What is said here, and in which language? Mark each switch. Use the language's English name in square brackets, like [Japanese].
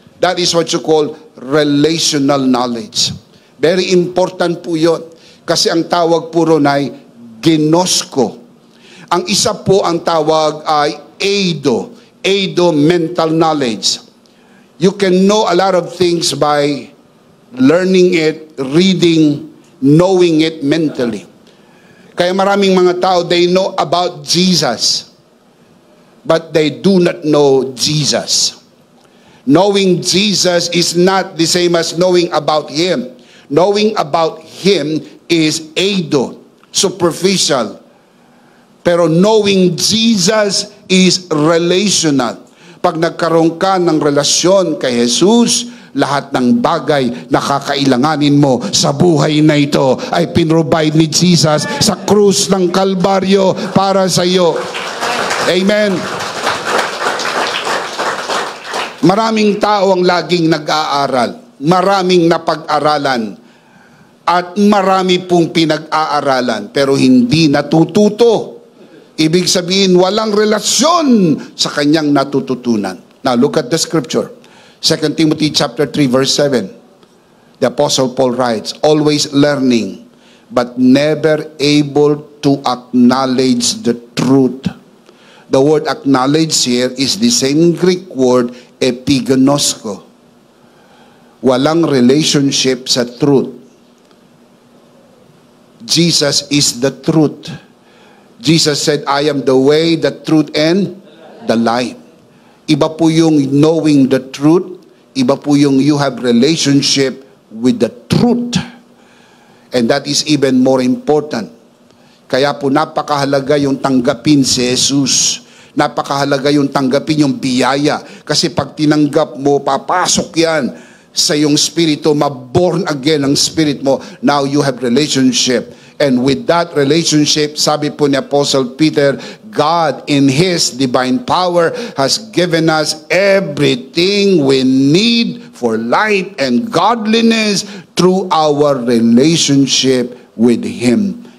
[English] That is what you call relational knowledge. [Filipino] Very important po yun. Kasi ang tawag po ron ay ginosko. Ang isa po ang tawag ay eido. [English] Eido, mental knowledge. You can know a lot of things by learning it, reading, knowing it mentally. [Filipino] Kaya maraming mga tao, [English] they know about Jesus, but they do not know Jesus. Knowing Jesus is not the same as knowing about Him. Knowing about Him is eido, superficial. Pero knowing Jesus is relational. [Filipino] Pag nagkaroon ka ng relasyon kay Jesus, lahat ng bagay na kakailanganin mo sa buhay na ito ay pinrovide ni Jesus sa krus ng Kalbaryo para sa iyo. Amen. Maraming tao ang laging nag-aaral. Maraming napag-aralan. At marami pong pinag-aaralan pero hindi natututo. Ibig sabihin, walang relasyon sa kanyang natututunan. [English] Now, look at the scripture. 2 Timothy chapter 3, verse 7. The Apostle Paul writes, always learning, but never able to acknowledge the truth. The word acknowledge here is the same Greek word, epigenosko. [Filipino] Walang relationship sa truth. [English] Jesus is the truth. Jesus said, I am the way, the truth, and the life. [Filipino] Iba po yung [English] knowing the truth. [Filipino] Iba po yung [English] you have relationship with the truth. And that is even more important. [Filipino] Kaya po napakahalaga yung tanggapin si Jesus. Napakahalaga yung tanggapin yung biyaya. Kasi pag tinanggap mo, papasok yan sa iyong spirito, ma-born again ang spirit mo. [English] Now you have relationship. And with that relationship, [Filipino] sabi po ni [English] Apostle Peter, God in His divine power has given us everything we need for life and godliness through our relationship with Him.